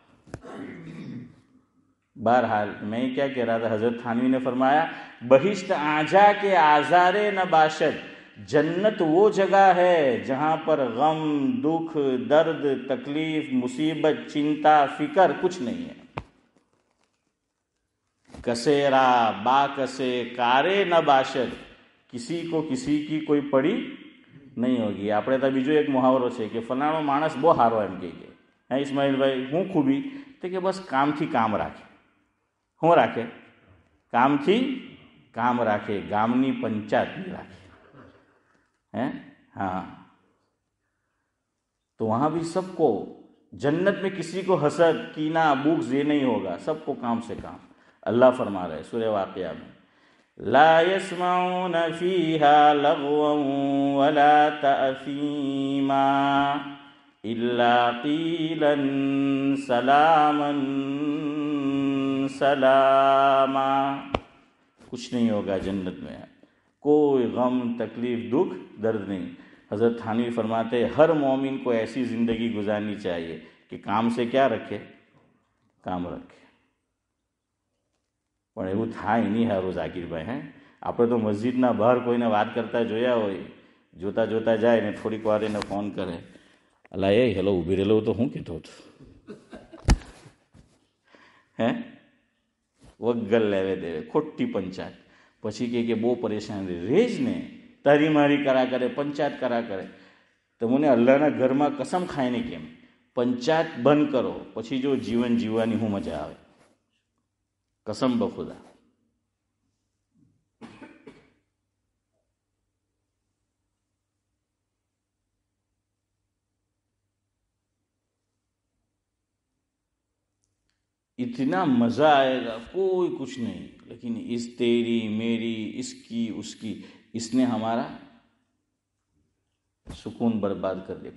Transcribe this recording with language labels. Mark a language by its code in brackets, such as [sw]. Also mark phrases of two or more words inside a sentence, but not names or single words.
[ur] بہرحال میں کیا کہہ رہا تھا، حضرت تھانوی نے فرمایا [fa] بہشت آجا کے آزارے نہ باشد، [ur] جنت وہ جگہ ہے جہاں پر غم، دکھ، درد، تکلیف، مصیبت، چنتا، فکر کچھ نہیں ہے۔ [fa] کسیرا با کسے کارے نہ باشد، [ur] کسی کو کسی کی کوئی پڑی نہیں ہوگی۔ [gu] આપણે તો બીજો એક મુહાવરો છે કે ફલાણો માણસ બહુ સારો એમ કહે હે ઇસ્માઇલભાઈ હું ખૂબી તો કે બસ કામથી કામ રાખે। શું રાખે? કામથી કામ રાખે, ગામની પંચાયત નહીં રાખે ہیں ہاں۔ [ur] تو وہاں بھی سب کو جنت میں کسی کو حسد، کینہ، بغض یہ نہیں ہوگا، سب کو کام سے کام۔ اللہ فرما رہے سورہ واقعہ میں [ar] لا يسمعون فيها لغوا ولا تأثيما إلا قيلا سلاما سلاما، [ur] کچھ نہیں ہوگا جنت میں، کوئی غم، تکلیف، دکھ، درد نہیں۔ حضرت تھانوی فرماتے ہر مومن کو ایسی زندگی گزارنی چاہیے کہ کام سے کیا رکھے؟ [gu] કામ રાખે. પણ એવું થાય નહીં હારું ઝાકીરભાઈ. હે આપણે તો મસ્જિદના બહાર કોઈને વાત કરતા જોયા હોય, જોતા જોતા જાય ને થોડીક વાર એને ફોન કરે, અલા એ હેલો ઊભી રહેલો તો હું કહેતો હતો. હે વગર લેવે દેવે, ખોટી પંચાયત. પછી કે બહુ પરેશાન રહે જ ને, તારી મારી કરા કરે, પંચાયત કરા કરે. તમને અલ્લાહના ઘરમાં કસમ ખાઈને કેમ પંચાયત બંધ કરો, પછી જો જીવન જીવવાની હું મજા આવે. કસમ બખુદા. [ur] اتنا مزہ آئے گا کوئی کچھ نہیں. لیکن اس تیری میری اس کی اس کی، اس نے ہمارا سکون برباد کر دیا.